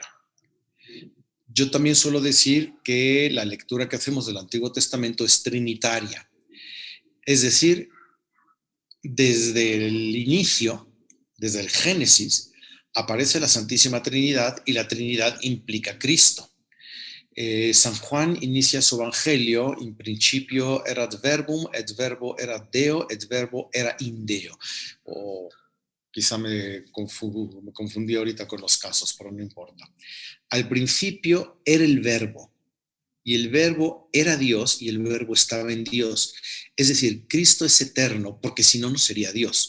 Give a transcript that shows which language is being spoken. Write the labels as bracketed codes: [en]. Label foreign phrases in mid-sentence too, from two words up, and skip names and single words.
[es] Yo también suelo decir que la lectura que hacemos del Antiguo Testamento es trinitaria. Es decir, desde el inicio, desde el Génesis, aparece la Santísima Trinidad y la Trinidad implica a Cristo. San Juan inicia su evangelio, [la] in principio erat verbum, et verbo erat Deo, et verbo era in Deo. [es] O quizá me confundí ahorita con los casos, pero no importa. Al principio era el verbo, y el verbo era Dios, y el verbo estaba en Dios. Es decir, Cristo es eterno, porque si no, no sería Dios.